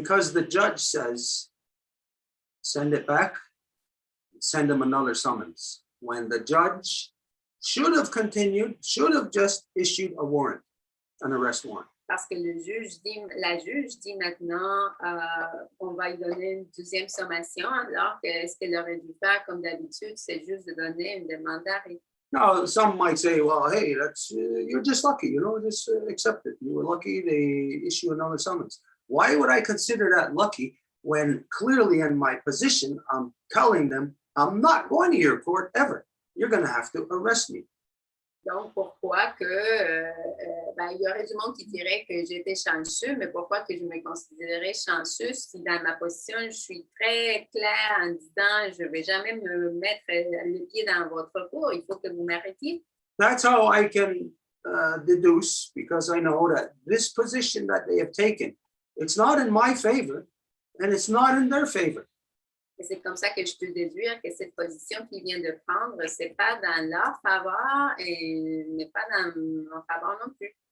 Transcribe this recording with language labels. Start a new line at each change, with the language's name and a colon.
English: Because the judge says, send it back, send them another summons. When the judge should have continued, should have just issued a warrant, an arrest warrant.
French: Parce que la juge dit maintenant on va lui donner une deuxième sommation, alors que ce qu'elle aurait dû faire, comme d'habitude, c'est juste de donner une demande d'arrêt.
English: Now, some might say, well, hey, that's you're just lucky, you know, just accept it. You were lucky, they issue another summons. Why would I consider that lucky when clearly in my position, I'm telling them, I'm not going to your court ever. You're going to have to arrest me.
French: Donc, pourquoi que, ben, il y aurait du monde qui dirait que j'étais chanceux, mais pourquoi que je me considérais chanceux si dans ma position, je suis très claire en disant, je ne vais jamais me mettre le pied dans votre cour, il faut que vous m'arrêtiez.
English: That's how I can deduce, because I know that this position that they have taken, it's not in my favor and it's not in their favor.
French: Et c'est comme ça que je peux déduire que cette position qu'ils viennent de prendre, ce n'est pas dans leur faveur et n'est pas dans mon faveur non plus.